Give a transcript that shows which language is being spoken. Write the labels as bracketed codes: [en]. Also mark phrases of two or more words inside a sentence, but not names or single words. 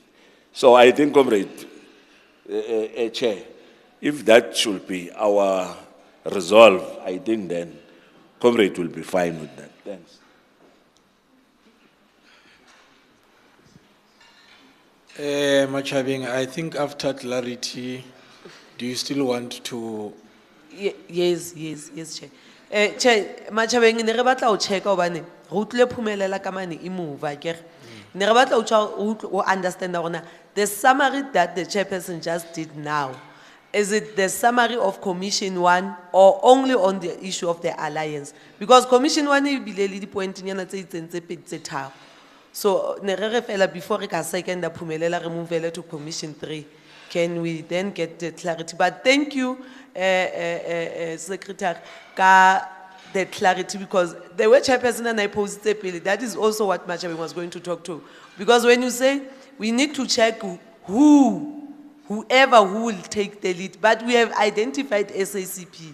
[en] So I think, Comrade Chair, if that should be our resolve, I think then Comrade will be fine with that. Thanks. Machabeng, I think after clarity, do you still want to? Yes, Chair. Chair, [tn] Machabeng, ne re batla o check obane go tlile phumelela ka mane e move akere. Ne re batla o [en] understand ona the summary that the chairperson just did now. Is it the summary of Commission 1 or only on the issue of the alliance? [tn] Because Commission 1 e bile le di point nyana tse itseng tse pedi tse tharo. So ne re fela before re ka second a phumelela re [en] move to Commission 3. Can we then get the clarity? But thank you, Secretary, ka the clarity, because the way Chairperson and I posed it, that is also what Machabeng was going to talk to. Because when you say we need to check whoever who will take the lead, but we have identified SACP.